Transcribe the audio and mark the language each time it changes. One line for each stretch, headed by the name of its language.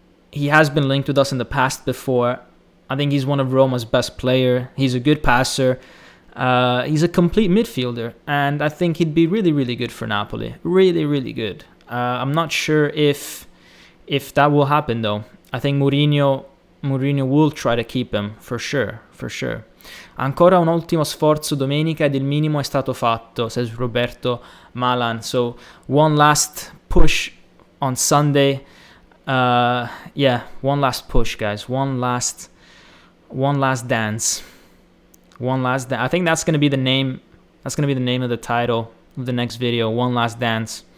English: He has been linked with us in the past before. I think he's one of Roma's best players. He's a good passer. He's a complete midfielder. And I think he'd be really, really good for Napoli. Really, really good. I'm not sure if that will happen, though. I think Mourinho will try to keep him, for sure.
Italian: Ancora un ultimo sforzo domenica ed il minimo è stato fatto,
English: says Roberto Malan. So one last push on Sunday. One last push, guys. One last dance. I think that's gonna be the name. That's gonna be the name of the title of the next video. One last dance.